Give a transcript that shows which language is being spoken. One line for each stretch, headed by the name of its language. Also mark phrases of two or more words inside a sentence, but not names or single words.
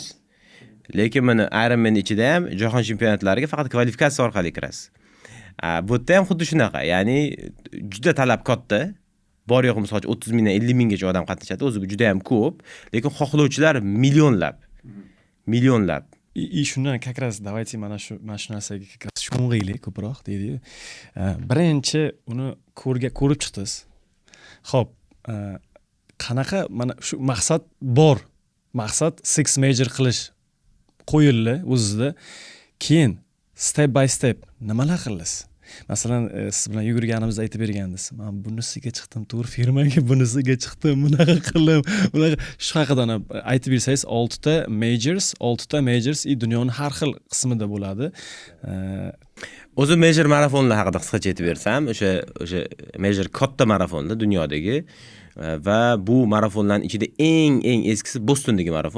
Uzbek: Lekin mana Ironman ichida ham jahon chempionatlariga faqat kvalifikatsiya orqali kirasiz. Bu yerda ham xuddi shunaqa, ya'ni juda talab katta. Bor yo'q misol 30 mingdan 50 minggacha odam qatnashadi. O'zi bu juda ham ko'p, lekin xohlovchilar millionlab. Shundan
Russian: как раз давайте
Uzbek: mana shu narsaga
Russian: как раз
Uzbek: sho'ng'iylik ko'proq deydi. Birinchi uni ko'rib chiqdingiz. Xo'p, qanaqa mana shu maqsad bor. Maqsad 6 major qilish qo'yildi o'zida. Keyin
English: step by step
Uzbek: nimalar qildingiz? Masalan, siz bilan yugurganimizda aytib bergandingiz. Men bunisiga chiqdim, to'g'ri firmaga bunisiga chiqdim, bunaqa qildim, bunaqa shu haqida aytib bersangiz, 6 ta majors dunyoning har xil qismida bo'ladi. O'zi major marafonlar haqida qisqacha aytib bersam, o'sha major katta marafonlar dunyodagi va bu marafonlarning ichida eng eskisi Bostondagi marafon.